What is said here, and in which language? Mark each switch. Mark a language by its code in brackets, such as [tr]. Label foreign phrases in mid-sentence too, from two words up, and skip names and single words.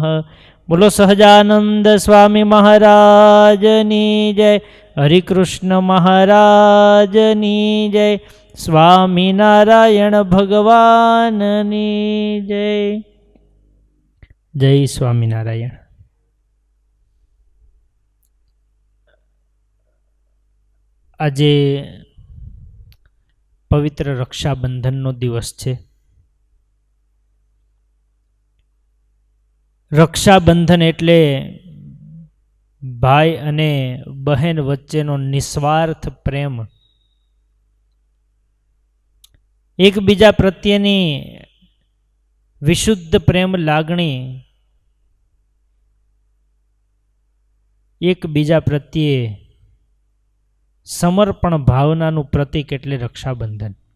[gu] બોલો સહજાનંદ સ્વામી મહારાજની જય। હરિકૃષ્ણ મહારાજની જય। સ્વામીનારાયણ ભગવાનની જય। જય સ્વામીનારાયણ। આજે પવિત્ર રક્ષાબંધનનો દિવસ છે. રક્ષાબંધન એટલે ભાઈ અને બહેન વચ્ચેનો નિસ્વાર્થ પ્રેમ, એકબીજા પ્રત્યેની વિશુદ્ધ પ્રેમ લાગણી, એકબીજા પ્રત્યે સમર્પણ ભાવનાનું પ્રતીક એટલે રક્ષાબંધન.